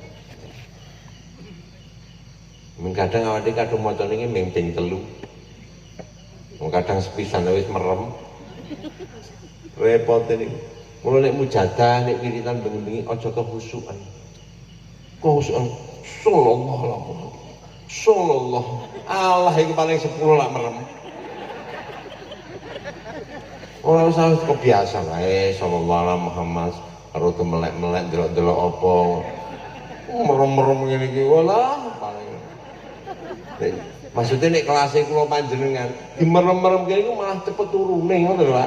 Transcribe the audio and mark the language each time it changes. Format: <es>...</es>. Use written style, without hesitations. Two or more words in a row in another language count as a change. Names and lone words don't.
<jv>Kadang awake kadung maca niki ming ping 3. Kadang sepisan wis merem. Repot niku. Mula nek mujadah nek wiritan bengi-bengi aja kehusukan.</jv> <ar>Kehusukan صلى الله عليه وسلم. صلى الله الله iki paling 10 lak merem.</ar> <jv>Ora usah kebiasaan ae</jv> <ar>صلى الله على محمد</ar> <jv>karo melek-melek delok-delok apa. Merem-merem ngene iki walah paling. Maksudnya nek kelas kula panjenengan di merem-merem kene iku malah cepet turune ngono lho, Pak.</jv>